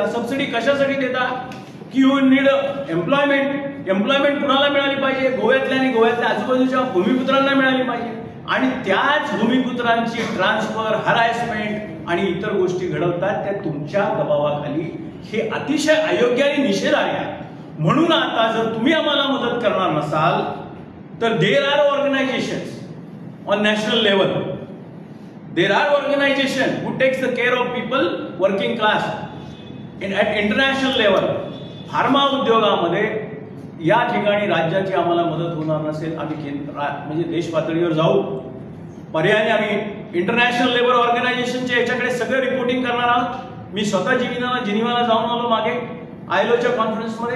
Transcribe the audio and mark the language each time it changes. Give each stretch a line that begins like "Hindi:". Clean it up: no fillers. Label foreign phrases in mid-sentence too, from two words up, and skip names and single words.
Marathi: सबसिडी कशासाठी देता की
English: you need employment
Marathi: कुणाला मिळाली पाहिजे, गोव्यातल्या आणि गोव्यातल्या आजूबाजूच्या भूमिपुत्रांना मिळाली पाहिजे. आणि त्याच भूमिपुत्रांची ट्रान्सफर, हरासमेंट आणि इतर गोष्टी घडवतात त्या तुमच्या दबावाखाली. हे अतिशय अयोग्य आणि निषेधार्ह आहे. म्हणून आता जर तुम्ही आम्हाला मदत करणार नसाल तर
English: there are organisations on national level, there are organisation who takes the care of people working class at international level.
Marathi: फार्मा उद्योगामध्ये या ठिकाणी राज्याची आम्हाला मदत होणार नसेल, आम्ही म्हणजे देश पातळीवर जाऊ. पर्यायाने आम्ही इंटरनॅशनल लेबर ऑर्गनायझेशनच्या याच्याकडे सगळं रिपोर्टिंग करणार आहोत. मी स्वतः जिनिवाला जाऊन आलो मागे आयलोच्या कॉन्फरन्समध्ये.